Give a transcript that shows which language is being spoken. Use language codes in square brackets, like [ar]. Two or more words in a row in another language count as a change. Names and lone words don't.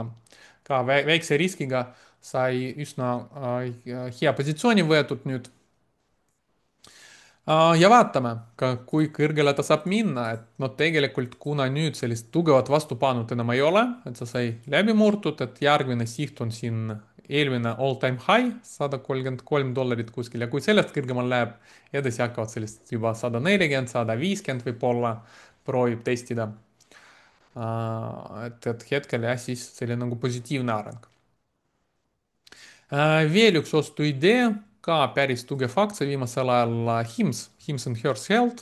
[et] ka väikse riskiga sai üsna hea positsiooni võetud nüüd. ja vaatame ka, kui kõrgele ta saab minna, et noh, tegelikult kuna nüüd sellist tugevat vastupanut enam ei ole, et see sai läbi murtud, et järgmine siht on siin eelmine [en] all-time high, [et] $133 kuskil ja kui sellest kõrgemal läheb, edasi hakkavad sellist juba 140, 150 võib-olla, proovib testida. et hetkel jah, siis selline nagu positiivne areng. veel üks ostuidee ka päris tugev aktsia viimasel ajal Hims and Hers Health.